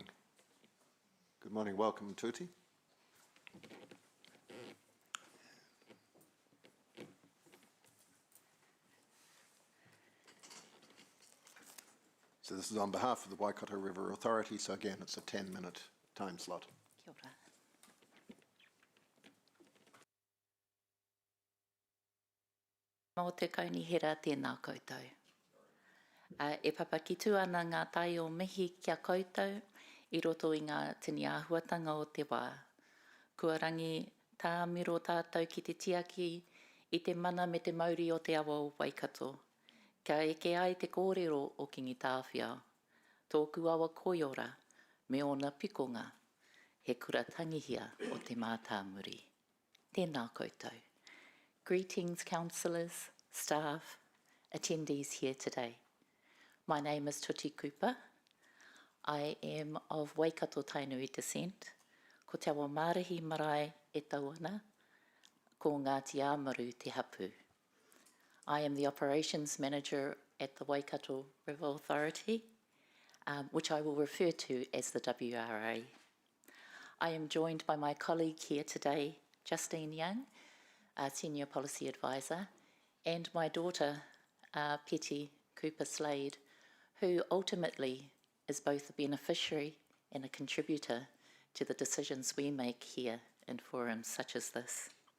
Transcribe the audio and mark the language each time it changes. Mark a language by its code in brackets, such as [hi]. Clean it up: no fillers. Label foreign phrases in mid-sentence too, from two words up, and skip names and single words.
[en] Good morning. Welcome, Tuti. So this is on behalf of the Waikato River Authority, so again, it's a 10-minute time slot. [mi] Kia ora. Mō te kaunihera tēnā koutou. E papakitu ana ngā tai o mihi kia koutou I roto I ngā tini āhuatanga o te wā. Kua rangi tā miro tātou ki te tiaki I te mana me te mauri o te awa o Waikato. Ka eke ai te kōrero o Kingi Tāwhiao. Tōku awa koiora me ona pikonga. He kura tangihia o te mātāmuri. Tēnā koutou. [en] Greetings, councillors, staff, attendees here today. My name is Tuti Cooper. I am of Waikato Tainui descent. [mi] Ko te awa mārahi marae e tauana, ko Ngāti Āmaru te hapu. [en] I am the operations manager at the Waikato River Authority, which I will refer to as the WRA. I am joined by my colleague here today, Justine Young, Senior Policy Advisor, and my daughter, Petty Cooper Slade, who ultimately is both a beneficiary and a contributor to the decisions we make here in forums such as this.